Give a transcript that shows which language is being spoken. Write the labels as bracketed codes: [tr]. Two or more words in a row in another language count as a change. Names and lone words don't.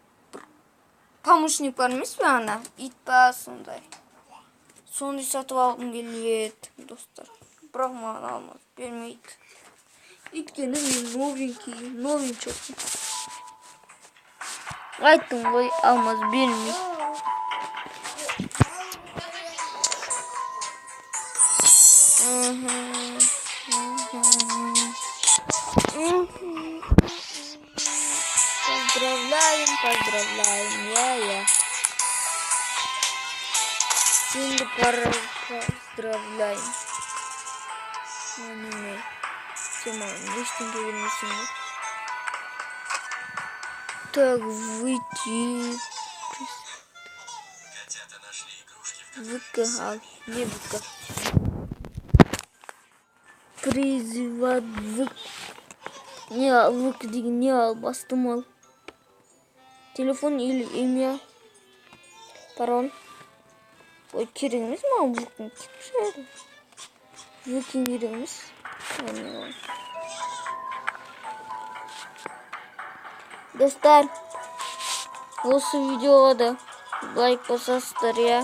[kk] Помощник бар емес пе ана? Ит па сондай. Сондай сатып алғым келіп еді, достар. Бірақ маған алмаз бермейді. Өйткені мен новенький. Айттым ғой, алмаз бермейді. [ru] Поздравляем, я. Синди поздравляем. Тема, [kk] ештеңе бермесің бе? [ru] Так, выйти. ВК, не ВК. Призывать ВК. [kk] Не, ВК деген не ал, бастым ал. [ru] Телефон или имя. Пароль. [kk] Ой, керек емес маған ВК. ВК керек емес. Достар, осы видеоға да лайк басасыздар, я.